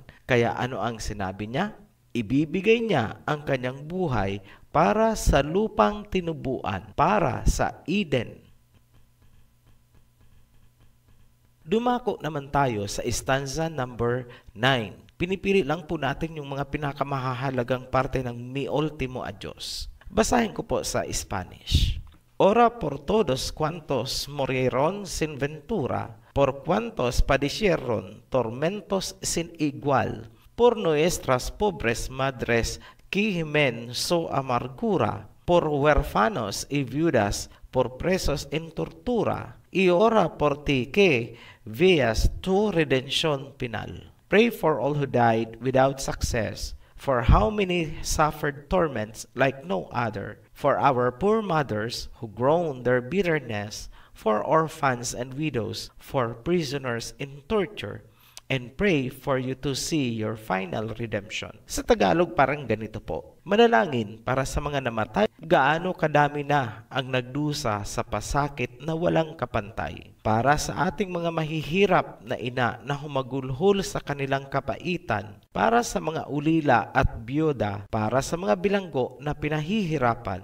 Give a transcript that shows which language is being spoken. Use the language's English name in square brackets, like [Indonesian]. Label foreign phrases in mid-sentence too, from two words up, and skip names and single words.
[Filipino] Kaya ano ang sinabi niya? Ibibigay niya ang kanyang buhay para sa lupang tinubuan, para sa Eden. Dumako naman tayo sa [English] stanza number 9. [Filipino] Pinipili lang po natin yung mga pinakamahalagang parte ng Mi Ultimo Adios. Basahin ko po sa Spanish. [Spanish] Ora por todos cuantos murieron sin ventura, por cuantos padecieron tormentos sin igual, por nuestras pobres madres que gimen su amargura, por huérfanos y viudas, por presos en tortura, y ora por ti que veas tu redención final. [English] Pray for all who died without success, for how many suffered torments like no other, for our poor mothers who groan their bitterness, for orphans and widows, for prisoners in torture, and pray for you to see your final redemption. [Filipino] Sa Tagalog parang ganito po. Manalangin para sa mga namatay. Gaano kadami na ang nagdusa sa pasakit na walang kapantay. Para sa ating mga mahihirap na ina na humagulhol sa kanilang kapaitan. Para sa mga ulila at byuda. Para sa mga bilanggo na pinahihirapan.